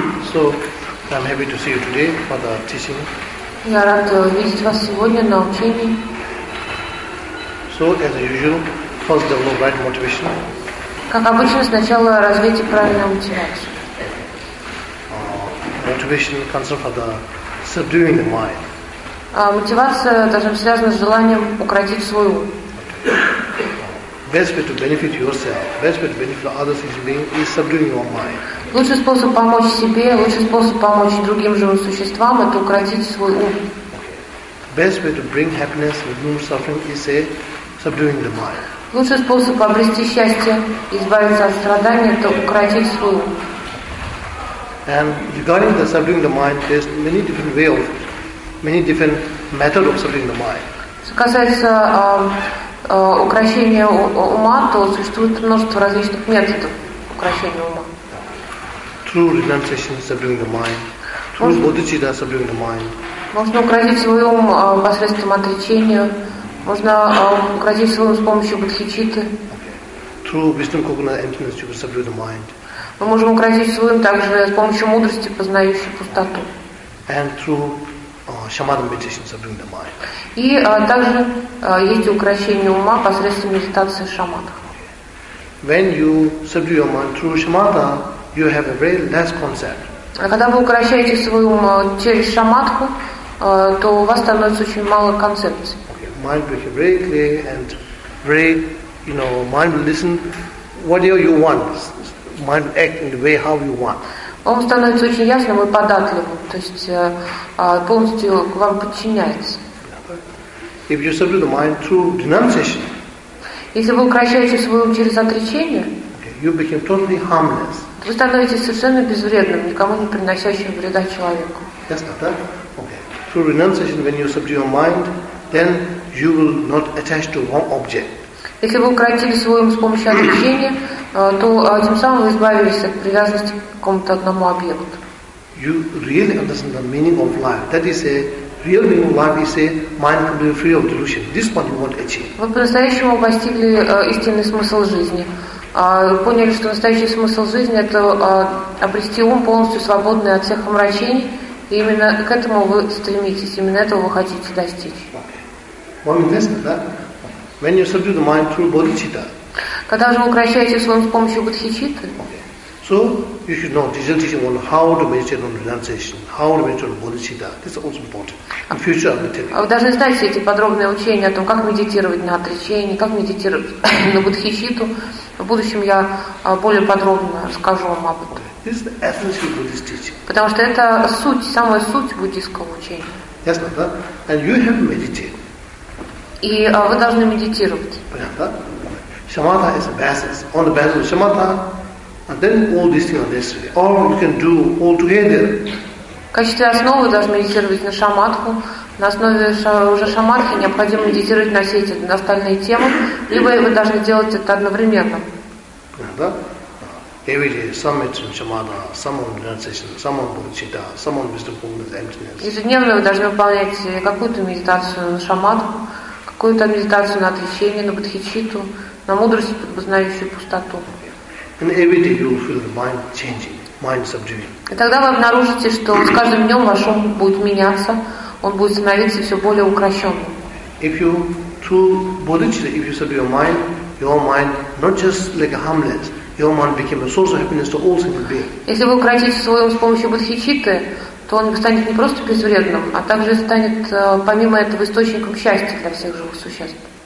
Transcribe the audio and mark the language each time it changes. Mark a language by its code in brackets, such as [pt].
[en] So, I'm happy to see you today for the teaching. [ru] Я рад видеть вас сегодня на учении. [en] So, as usual, first develop right motivation. [ru] Как обычно, сначала развейте правильную мотивацию. [en] Motivation comes from the subduing the mind. [ru] Мотивация даже связана с желанием укротить свой ум. [en] Best way to benefit yourself, best way to benefit others is being is subduing your mind. [ru] Лучший способ помочь себе, лучший способ помочь другим живым существам — это укротить свой ум. [en] Best way to bring happiness, remove suffering is say subduing the mind. [ru] Лучший способ обрести счастье, избавиться от страданий — это укротить свой ум. [en] And regarding the subduing the mind, there's many different ways of, many different methods of subduing the mind. [ru] Что касается укрощения ума, то существует множество различных методов укрощения ума. [en] Through renunciation, subduing the mind. Through bodhicitta, subduing the mind. [ru] Можно укротить свой ум посредством отречения. Можно укротить свой ум с помощью бодхичитты. [en] Through wisdom, coconut emptiness, you can subdue the mind. [ru] Мы можем укротить свой ум также с помощью мудрости, познающей пустоту. [en] And through shamatha meditation, subduing the mind. [ru] И также есть укрощение ума посредством медитации шаматах. [en] When you subdue your mind through shamatha, you have a very less concept. [ru] Когда вы укрощаете свой ум через шаматху, то у вас становится очень мало концепций. [en] Mind will be very clear and very, you know, mind will listen whatever you want. Mind will act in the way how you want. [ru] Ум становится очень ясным и податливым, то есть полностью вам подчиняется. [en] If you subdue the mind through denunciation, [ru] если вы укрощаете свой ум через отречение, [en] you become totally harmless. [ru] Вы становитесь совершенно безвредным, никому не приносящим вреда человеку. [en] Yes, not that. Okay. Through renunciation, when you subdue your mind, then you will not attach to one object. [ru] Если вы укротили свой ум с помощью отречения, то тем самым вы избавились от привязанности к какому-то одному объекту. [en] You really understand the meaning of life. That is a real meaning of life. Is a mind can be free of delusion. This one you won't achieve. [ru] Вы по-настоящему постигли истинный смысл жизни. Поняли, что настоящий смысл жизни — это обрести ум полностью свободный от всех омрачений. И именно к этому вы стремитесь, именно этого вы хотите достичь. [en] One minute, [ru] да? [en] When you subdue the mind through bodhicitta. [ru] Когда же вы укрощаете свой ум с помощью бодхичитты? [en] So you should know this teaching on how to meditate on renunciation, how to meditate on bodhicitta. This is also important. In future, I'll be telling. [ru] Вы должны знать все эти подробные учения о том, как медитировать на отречении, как медитировать на бодхичитту. В будущем я более подробно расскажу вам об этом. [en] Okay. This is the essence of Buddhist teaching. [ru] Потому что это суть, самая суть буддийского учения. [en] Yes, not that. And you have to meditate. [ru] И вы должны медитировать. Понятно? [en] Shamatha is a basis. On the basis of shamatha, and then all these things are necessary. All you can do all together. [ru] В качестве основы вы должны медитировать на шаматху. На основе уже шаматхи необходимо медитировать на все эти остальные темы, либо вы должны делать это одновременно. Да? [en] Every day, some meditation shamatha, some on renunciation, some on bodhicitta, some on wisdom coconut emptiness. [ru] Ежедневно вы должны выполнять какую-то медитацию на шаматху, какую-то медитацию на отречение, на бодхичитту, на мудрость, познающую пустоту. [en] And every day you will feel the mind changing, mind subduing. [ru] И тогда вы обнаружите, что с каждым днем ваш ум будет меняться, он будет становиться все более укращенным. [en] If you through bodhicitta, if you subdue your mind not just like a harmless, your mind became a source of happiness to all single beings. [ru] Если вы укротите свой ум с помощью бодхичитты, то он станет не просто безвредным, а также станет, помимо этого, источником счастья для всех живых существ.